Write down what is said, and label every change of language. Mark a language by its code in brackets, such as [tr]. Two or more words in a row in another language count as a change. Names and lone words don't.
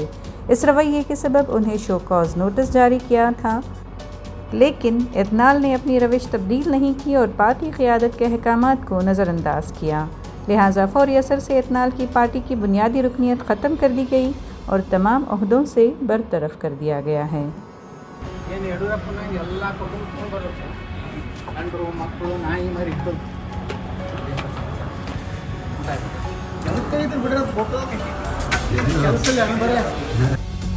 [ur] اس رویے کے سبب انہیں [en] show cause notice [ur] جاری کیا تھا، لیکن یتنال نے اپنی روش تبدیل نہیں کی اور پارٹی قیادت کے احکامات کو نظرانداز کیا. لہٰذا فوری اثر سے یتنال کی پارٹی کی بنیادی رکنیت ختم کر دی گئی اور تمام عہدوں سے برطرف کر دیا گیا ہے. [kn] ಏನು ಯಡಿಯೂರಪ್ಪನಾಗ ಎಲ್ಲ ಕುಟುಂಬ ಬರುತ್ತೆ, ಗಂಡರು ಮಕ್ಕಳು ನಾಯಿ ಮರಿ ಇಟ್ಟು ಕೆಲಸ